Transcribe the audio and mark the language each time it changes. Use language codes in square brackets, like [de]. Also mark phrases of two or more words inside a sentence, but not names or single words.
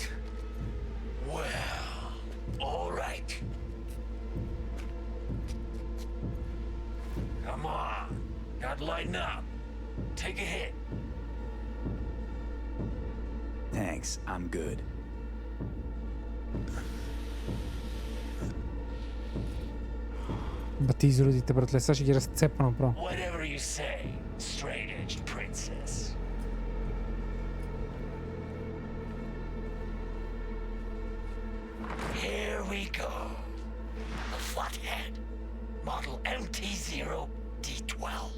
[en] Well, all right. Come on. Gotta lighten up. Take a hit. Thanks, I'm good. [bg] Бати изродите, братле, сега ще ги разцепа направо. [en] Whatever you say, straight-edged princess. Here we go. The Flathead. Model MT0D12.